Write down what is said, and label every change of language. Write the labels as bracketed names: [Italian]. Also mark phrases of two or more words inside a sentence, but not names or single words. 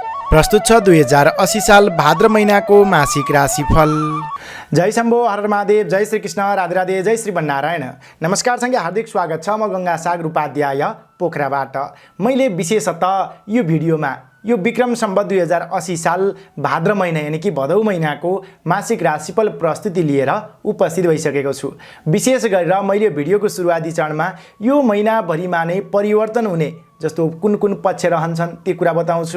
[Nepali] प्रस्तुत छ 2080 साल भाद्र महिनाको मासिक राशिफल। जय शम्भो, हर महादेव, जय श्री कृष्ण, राधे राधे, जय श्री नारायण। नमस्कार सँगै हार्दिक स्वागत छ। म गंगा सागर उपाध्याय पोखराबाट। मैले विशेषतः यो भिडियोमा यो विक्रम सम्वत 2080 साल भाद्र महिना यानी कि भदौ महिनाको मासिक राशिफल प्रस्तुति लिएर उपस्थित भइसकेको छु। विशेष गरेर मैले भिडियोको सुरुवाती चरणमा यो महिनाभरिमा नै परिवर्तन हुने जस्तो कुन कुन पक्ष रहन्छन् ती कुरा बताउँछु।